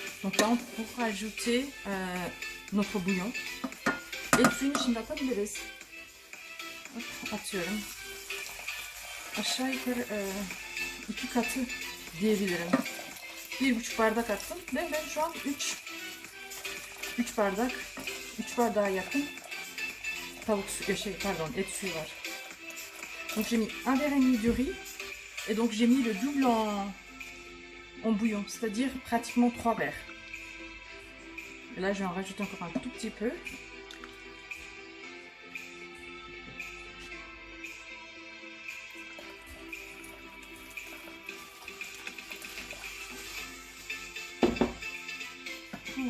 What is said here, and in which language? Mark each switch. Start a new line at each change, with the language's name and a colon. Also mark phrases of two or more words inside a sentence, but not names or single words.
French: Donc là, on pourra ajouter notre bouillon.
Turkish: Etini şimdi atabiliriz. Atıyorum. Aşağı yukarı 2 katı diyebilirim. 1,5 bardak attım ve ben şu an 3 bardağa yakın tavuk suyu, et suyu var.
French: Donc j'ai mis un verre et demi de riz et donc j'ai mis le double en bouillon, c'est-à-dire pratiquement 3 verres. Et là je vais en rajouter encore un tout petit peu. Voilà.